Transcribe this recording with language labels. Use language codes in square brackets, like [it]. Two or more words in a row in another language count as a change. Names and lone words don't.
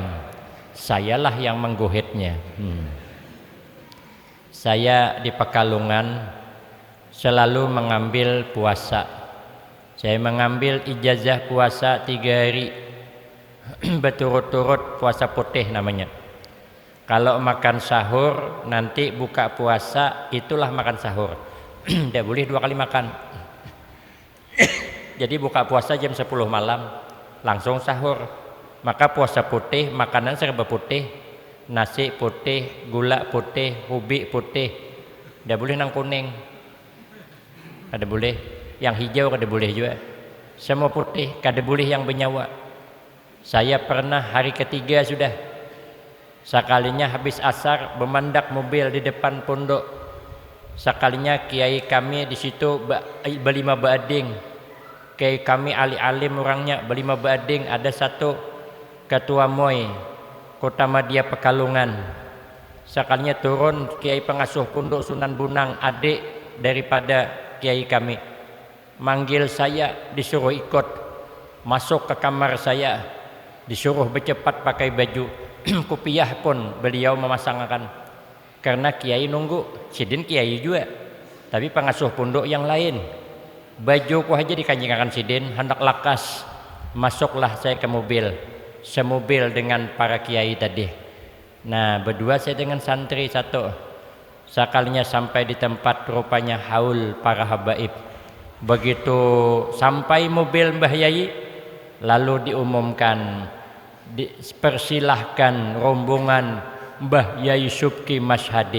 [id] Sayalah yang mengguhitnya. Saya di Pekalongan selalu mengambil puasa Saya mengambil ijazah puasa 3 hari berturut-turut, puasa putih namanya. Kalau makan sahur nanti buka puasa itulah makan sahur. Tidak boleh 2 kali makan. Jadi buka puasa jam 10 malam langsung sahur. Maka puasa putih, makanan serba putih, nasi putih, gula putih, ubi putih. Tidak boleh nang kuning. [bjn] Kada boleh. [id] Yang hijau [bjn] kada boleh [id] juga. Semua putih, [bjn] kada boleh [id] yang bernyawa. Saya pernah hari ketiga sudah. Sekalinya habis asar memandak mobil di depan pondok. Sekalinya kiai kami di situ berlima bading. Kiai kami alim orangnya berlima bading. Ada satu ketua MOI Kota Madia Pekalongan. Sekalinya turun kiai pengasuh pondok Sunan Bunang, adik daripada kiai kami, manggil saya, disuruh ikut masuk ke kamar saya, disuruh bercepat pakai baju. Kopiah pun beliau memasangkan karena kiai nunggu. Sidin kiai juga tapi pengasuh pondok yang lain. [bjn] Bajuku aja dikanjingkan sidin, hendak lakas. [id] Masuklah saya ke mobil, semobil dengan para kiai tadi. Nah, berdua saya dengan santri satu. Sekalinya sampai di tempat, rupanya haul para habaib. Begitu sampai mobil Mbah Yai, lalu diumumkan, dipersilahkan rombongan Mbah Yai Subki Mashhadi.